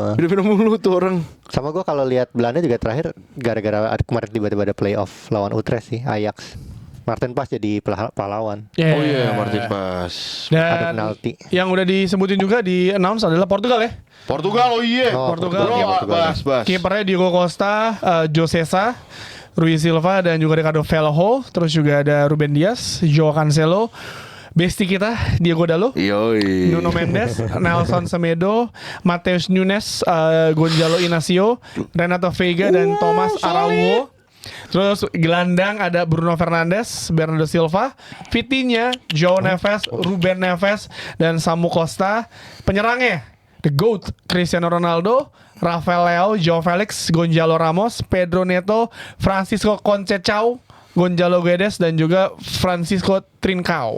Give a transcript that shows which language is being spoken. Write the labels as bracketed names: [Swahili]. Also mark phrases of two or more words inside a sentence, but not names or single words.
[Indonesian] Pindah-pindah mulu tuh orang. Sama gue kalau lihat Belanda juga terakhir gara-gara kemarin tiba-tiba ada playoff lawan Utrecht sih, Ajax. Martin Pas jadi pahlawan. Oh iya, Martin Pas. Ada Dan penalti. yang udah disebutin juga di announce adalah Portugal ya. Portugal, oh iya. Oh, Portugal. Bro, Portugal. Bas. Kipernya Diego Costa, Josesa, Rui Silva dan juga Ricardo Velho. Terus juga ada Ruben Dias, Joao Cancelo, Besti kita Diego Dalo, Yoi. Nuno Mendes, Nelson Semedo, Mateus Nunes, Gonzalo Inacio, Renato Veiga dan Thomas Araujo. Terus gelandang ada Bruno Fernandes, Bernardo Silva, Vitinha, João Neves, Ruben Neves dan Samu Costa. Penyerangnya [English] The GOAT [Indonesian] Cristiano Ronaldo, Rafael Leao, Joao Felix, Gonzalo Ramos, Pedro Neto, Francisco Conceição, Gonzalo Guedes dan juga Francisco Trincao.